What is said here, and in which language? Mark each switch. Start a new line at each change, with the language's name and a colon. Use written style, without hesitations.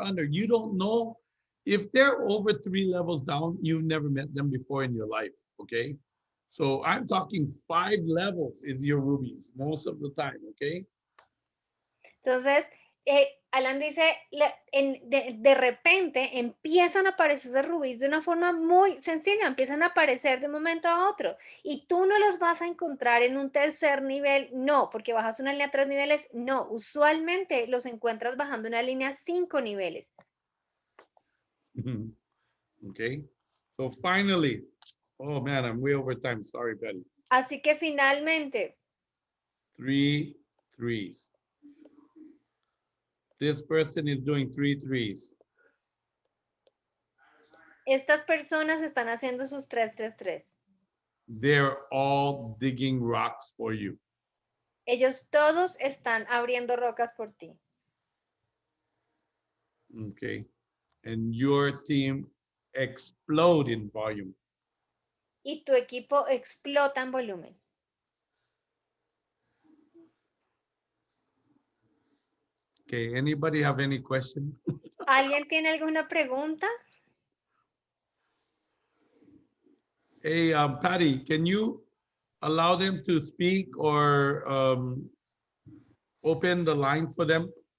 English: You don't know if they're over 3 levels down, you've never met them before in your life. Okay. So I'm talking 5 levels is your rubies most of the time. Okay.
Spanish: Entonces, Alan dice, de repente empiezan a aparecer esos rubíes de una forma muy sencilla, empiezan a aparecer de un momento a otro y tú no los vas a encontrar en un tercer nivel, no, porque bajas una línea 3 niveles, no, usualmente los encuentras bajando una línea 5 niveles.
English: Okay, so finally, oh man, I'm way over time, sorry, Betty.
Spanish: Así que finalmente,
English: 3 threes. This person is doing 3 threes.
Spanish: estas personas están haciendo sus 3-3-3.
English: They're all digging rocks for you.
Spanish: Ellos todos están abriendo rocas por ti.
English: Okay, and your team explode in volume.
Spanish: Y tu equipo explota en volumen.
English: Okay, anybody have any question?
Spanish: ¿Alguien tiene alguna pregunta?
English: Hey, Patty, can you allow them to speak or open the line for them?